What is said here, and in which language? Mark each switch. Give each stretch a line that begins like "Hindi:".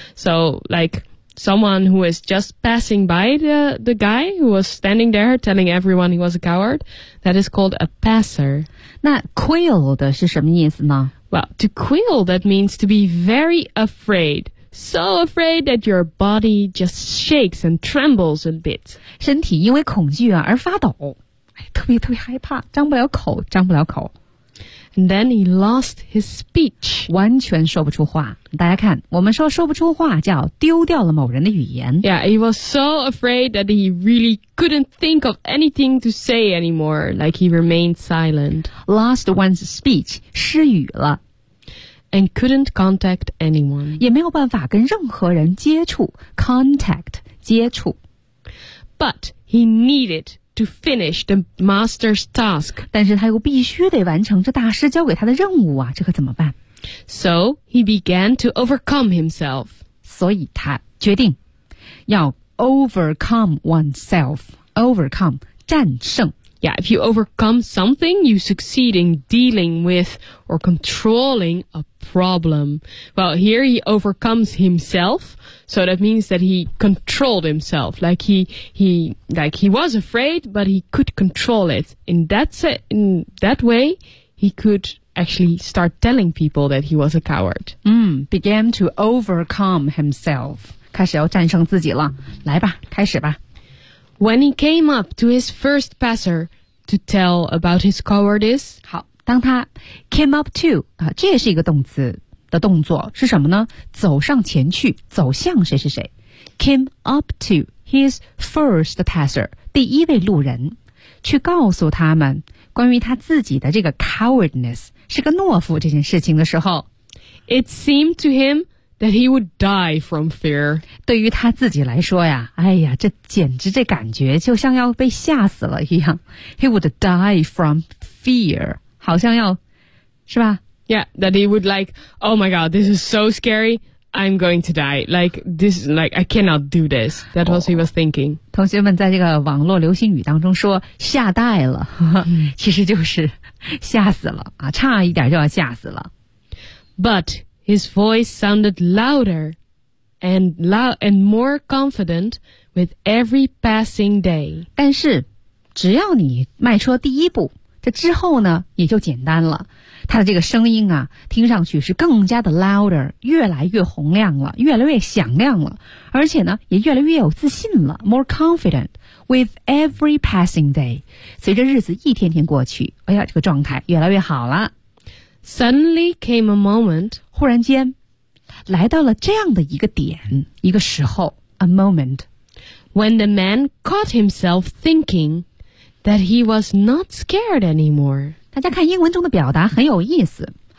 English: So like someone who is just passing by the guy who was standing there telling everyone he was a coward. That is called a passer.
Chinese: 那 quailed 是什么意思呢?
English: Well, to quail, that means to be very afraid. So afraid that your body just shakes and trembles a bit.
Chinese: 身体因为恐惧而发抖，特别特别害怕，张不了口，张不了口。
English: And then he lost his speech.
Chinese: 完全说不出话。大家看，我们说不出话叫丢掉了某人的语言。
English: Yeah, he was so afraid that he really couldn't think of anything to say anymore. Like he remained silent. Lost one's speech, 失语了。 And couldn't contact anyone.
Chinese: 也没有办法跟任何人接触 Contact, 接触
English: But he needed to finish the master's task.
Chinese: 但是他又必须得完成这大师交给他的任务啊这可怎么办
English: So he began to overcome himself.
Chinese: 所以他决定要 overcome oneself. Overcome, 战胜
English: Yeah, if you overcome something, you succeed in dealing with or controlling a problem. Well, here he overcomes himself, so that means that he controlled himself. Like he was afraid, but he could control it. In that way, he could actually start telling people that he was a coward. Began to overcome himself.
Chinese: 开始要战胜自己了，来吧，开始吧。
English: When he came up to his first passer to tell about his cowardice.
Chinese: 好当他 came up to, 啊这也是一个动词的动作是什么呢走上前去走向谁是谁。 Came up to his first passer, 第一位路人去告诉他们关于他自己的这个 cowardness, 是个懦夫这件事情的时候。
English: It seemed to him,That he would die from fear.
Chinese: 对于他自己来说呀，哎呀，这简直这感觉就像要被吓死了一样。
English: He would die from fear. 好像要，是吧？ Yeah, that he would like, oh my god, this is so scary, I'm going to die. Like, I cannot do this. That was he was thinking.
Chinese: 同学们在这个网络流行语当中说，吓呆了，其实就是吓死了，啊，差一点就要吓死了。
English: But... His voice sounded louder and more confident with every passing day.
Chinese: 但是只要你迈出第一步这之后呢也就简单了。他的这个声音啊听上去是更加的 louder, 越来越洪亮了越来越响亮了而且呢也越来越有自信了 more confident with every passing day. 随着日子一天天过去哎呀这个状态越来越好了。
English: Suddenly came a moment.
Chinese: 忽然间来到了这样的一个点一个时候 a moment.
English: When the man caught himself thinking that he was not scared anymore.
Chinese: 大家看英文中的表达很有意思。